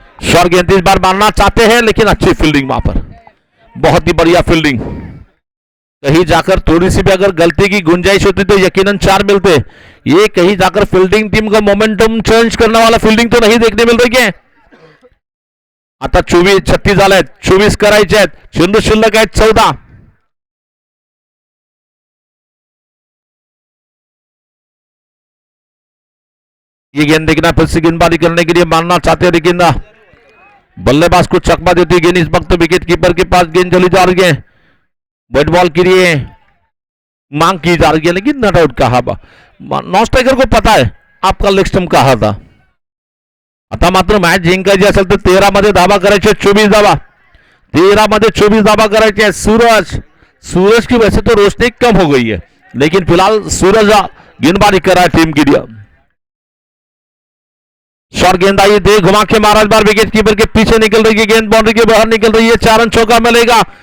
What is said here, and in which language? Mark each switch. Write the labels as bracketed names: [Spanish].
[Hindi] Short गेंद इस बार मारना चाहते हैं लेकिन अच्छी फील्डिंग वहां पर, बहुत ही बढ़िया फील्डिंग. कहीं जाकर थोड़ी सी भी अगर गलती की गुंजाइश होती तो यकीनन 4 मिलते. ये कहीं जाकर फील्डिंग टीम का मोमेंटम चेंज करने वाला फील्डिंग तो नहीं देखने मिल रही है. [Marathi] आता 24 36 आले आहेत, 24 करायचे आहेत. चेंडू शिल्लक आहेत 14. [Hindi] ये गेंद देखना, फिर से गेंदबाजी करने के लिए मारना चाहते हैं लेकिन बल्लेबाज को चकमा देती गेंद. इस वक्त विकेट कीपर के पास गेंद चली जा रही है. बैट बॉल के लिए मांग की जा रही है लेकिन नॉट आउट कहा. नॉन स्ट्रायकर को पता है आपका लेग स्टंप कहा था. [Marathi] आता मात्र मॅच जिंकायची असेल तर 13 मध्ये धावा करायचे, 24 धावा. 13 मध्ये 24 धावा करायचे हैं. [Hindi] सूरज की वजह से तो रोशनी कम हो गई है, लेकिन फिलहाल सूरज गेंदबाजी कर रहा है टीम के लिए. शॉर्ट गेंद आई, दे घुमा के मारा. इस बार विकेट कीपर के पीछे निकल रही है गेंद, बाउंड्री के बाहर निकल रही है. 4 रन चौका मिलेगा.